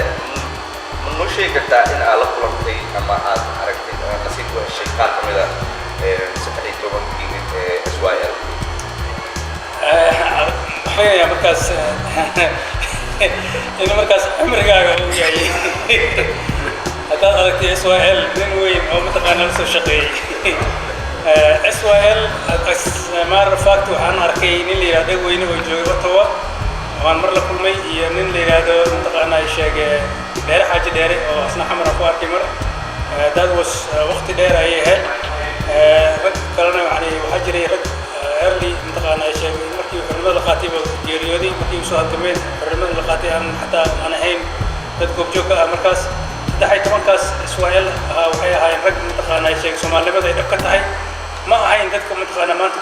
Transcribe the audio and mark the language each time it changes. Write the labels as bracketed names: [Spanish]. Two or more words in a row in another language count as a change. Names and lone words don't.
[Somali] ma noo sheegi kartaa in aad la kulantay ama aad aragtay oo nasiib u heshay qaar ka mid ah 13 SYL? waxay markaas in markaas cimrigaaga uu yahay haddaad aragtay SYL nin weyn oo mataqaanaa la soo shaqeeyey. SYL [English] matter of fact [Somali] waxaan arkay nin la yidhahdo weyne oo joogay Ottawa waan mar la kulmay iyo nin la yidhahdo mataqaanaa sheegay dheere xaaji dheere oo asna xamar ku arkay mar. [English] that was [Somali] waqti dheer ayay ahayd. rag kalena waxaa jiray rag early mataqaanaa sheegay markii xurmada la qaatay geeriyooday markii soo halgameen xurmada la qaatay xataa aan ahayn dad goobjoog ah markaas 13kaas SYL waxay ahaayeen rag mataqaanaa sheegay Soomaalinimada ay dhab ka tahay ma ahayn dadka mataqaanaa maanta